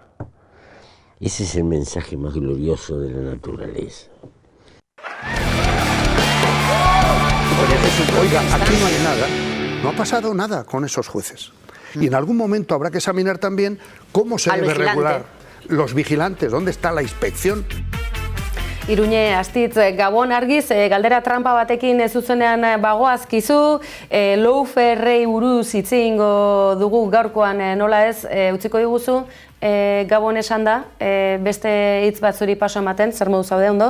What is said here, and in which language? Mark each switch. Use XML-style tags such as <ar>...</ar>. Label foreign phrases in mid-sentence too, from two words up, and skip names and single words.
<es>Ese es el mensaje más glorioso de la naturaleza. Oiga, aquí no hay nada, no ha pasado nada con esos jueces. Y en algún momento habrá que examinar también cómo se debe regular los vigilantes, dónde está la inspección.</es> <eu>Iruñe, Astitz, Gabon argiz, galdera trampa batekin zuzenean bagoazkizu, lawfarei buruz hitz egingo dugu gaurkoan nola ez, utziko diguzu, Gabon esan da, beste hitz bat zuri paso ematen, zer modu zaude ondo?</eu>